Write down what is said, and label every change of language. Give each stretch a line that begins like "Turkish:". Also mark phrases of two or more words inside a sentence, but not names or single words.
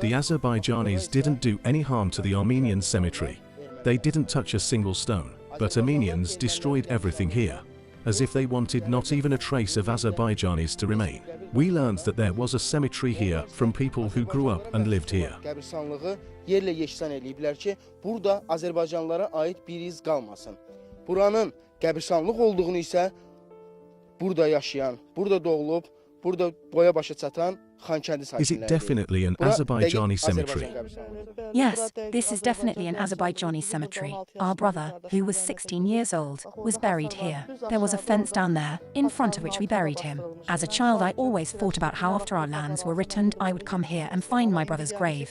English: The Azerbaijanis didn't do any harm to the Armenian cemetery. They didn't touch a single stone, but Armenians destroyed everything here, as if they wanted not even a trace of Azerbaijanis to remain. We learned that there was a cemetery here from people who grew up and lived here.
Azerbaijani: Buranın qəbirstanlıq olduğunu isə burada yaşayan, burada doğulub, burada boya başa çatan Khankendi sakinləri.
English: Is it definitely an Azerbaijani cemetery? Yes, this is definitely an Azerbaijani cemetery. Our brother, who was 16 years old, was buried here. There was a fence down there, in front of which we buried him. As a child, I always thought about how after our lands were returned, I would come here and find my brother's grave.